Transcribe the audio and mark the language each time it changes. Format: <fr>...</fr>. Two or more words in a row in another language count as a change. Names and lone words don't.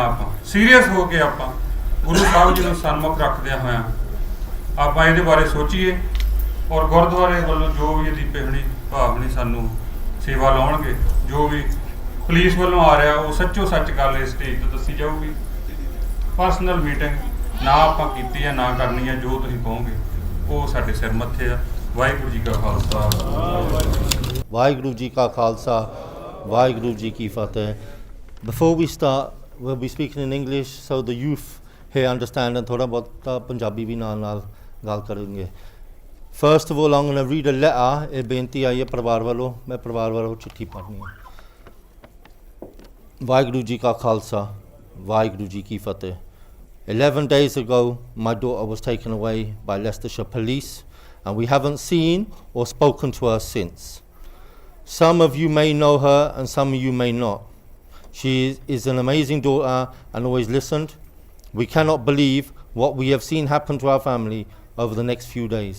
<pa>ਆਪਾਂ ਸੀਰੀਅਸ ਹੋ ਕੇ ਆਪਾਂ ਗੁਰੂ ਸਾਹਿਬ ਜੀ ਨੂੰ ਸਨਮੁਖ ਰੱਖਦਿਆਂ ਹੋਇਆਂ ਆਪਾਂ ਇਹਦੇ ਬਾਰੇ ਸੋਚੀਏ ਔਰ ਗੁਰਦੁਆਰੇ ਵੱਲੋਂ ਜੋ ਵੀ ਦੀਪੇ ਹਣੀ ਭਾਵਨੀ ਸਾਨੂੰ ਸੇਵਾ ਲਾਉਣਗੇ, ਜੋ ਵੀ ਪੁਲਿਸ ਵੱਲੋਂ ਆ ਰਿਹਾ ਉਹ ਸੱਚੋ ਸੱਚ ਗੱਲ ਇਸ ਸਟੇਜ ਤੋਂ ਦੱਸੀ ਜਾਊਗੀ। ਪਰਸਨਲ ਮੀਟਿੰਗ ਨਾ ਆਪਾਂ ਕੀਤੀ ਹੈ ਨਾ ਕਰਨੀ ਹੈ, ਜੋ ਤੁਸੀਂ ਕਹੋਗੇ ਉਹ ਸਾਡੇ ਸਿਰ ਮੱਥੇ ਆ। ਵਾਹਿਗੁਰੂ ਜੀ ਕਾ ਖਾਲਸਾ, ਵਾਹਿਗੁਰੂ ਜੀ ਕਾ ਖਾਲਸਾ, ਵਾਹਿਗੁਰੂ ਜੀ ਕੀ ਫਤਿਹ।</pa> <en>Before we start, we'll be speaking in English so the youth here understand and</en> <pa>ਥੋੜਾ ਬਹੁਤ ਪੰਜਾਬੀ ਭੀ ਨਾਲ ਗੱਲ ਕਰੇਂਗੇ.</pa> <en>First of all, I'm going to read a letter.</en> <pa>ਇਹ ਬੇਨਤੀ ਆਈ ਹੈ ਪਰਿਵਾਰ ਵੱਲੋਂ, ਮੈਂ ਪਰਿਵਾਰ ਵੱਲੋਂ ਚਿੱਠੀ ਪੜ੍ਹਨੀ ਹੈ। ਵਾਹਿਗੁਰੂ ਜੀ ਕਾ ਖਾਲਸਾ, ਵਾਹਿਗੁਰੂ ਜੀ ਕੀ ਫਤਿਹ।</pa> <en>11 days ago, my daughter was taken away by Leicestershire police and we haven't seen or spoken to her since. Some of you may know her and some of you may not. She is an amazing daughter and always listened. We cannot believe what we have seen happen to our family over the next few days.</en>